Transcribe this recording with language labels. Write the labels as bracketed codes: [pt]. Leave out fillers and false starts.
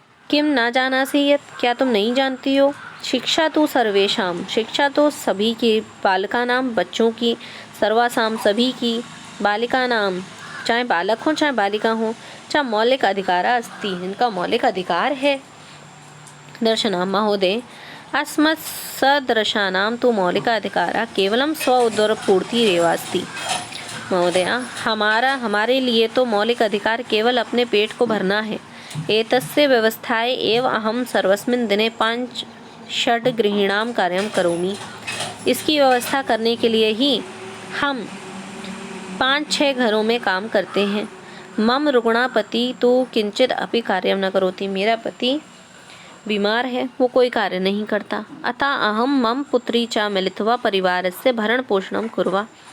[sa] किम न जानासि यत् [hi] क्या तुम नहीं जानती हो, शिक्षा तो सर्वेषां शिक्षा तो सभी की, बालकानां बच्चों की, सर्वासां सभी की, बालिकानां चाहे बालक हो चाहे बालिका हो, [sa] च मौलिक अधिकारा अस्ति [hi] इनका मौलिक अधिकार है। [sa] दर्शना महोदय अस्मत् सदृशानां तु मौलिकाधिकारः केवलं स्व उदरपूर्तिरेवास्ति। [hi] महोदया, हमारे लिए तो मौलिक अधिकार केवल अपने पेट को भरना है। [sa] एतस्य व्यवस्थायै एव अहं सर्वस्मिन् दिने 5-6 गृहीणां कार्यं करोमि। [hi] इसकी व्यवस्था करने के लिए ही हम 5-6 घरों में काम करते हैं। [sa] मम रुग्णा पति तो किंचित अपि कार्यं न करोति। [hi] मेरा पति बीमार है, वो कोई कार्य नहीं करता। [sa] अतः अहम मम पुत्री च मिलित्वा परिवारस्य भरण पोषणं कुर्वा।